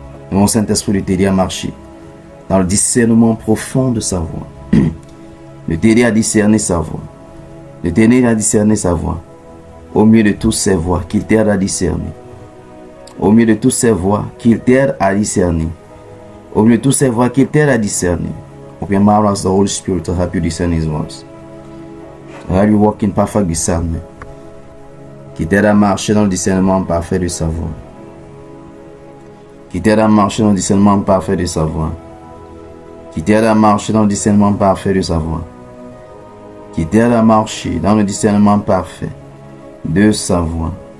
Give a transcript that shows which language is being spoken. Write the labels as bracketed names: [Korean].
[French] Et mon Saint-Esprit de t'aider à marcher dans le discernement profond de sa voix. De t'aider à discerner sa voix. De t'aider à discerner sa voix. Au milieu de toutes ces voix qu'il t'aide à discerner. Au milieu de toutes ces voix qu'il t'aide à discerner. Au milieu de toutes ces voix qu'il t'aide à discerner. [English] Open my eyes, the Holy Spirit, to help you discern His voice. To help you walk in perfect discernment. [French] Qui t'aide à marcher dans le discernement parfait de sa voix. Qui t'aide à marcher dans le discernement parfait de sa voix. Qui t'aide à marcher dans le discernement parfait de sa voix. Qui t'aide à marcher dans le discernement parfait de sa voix.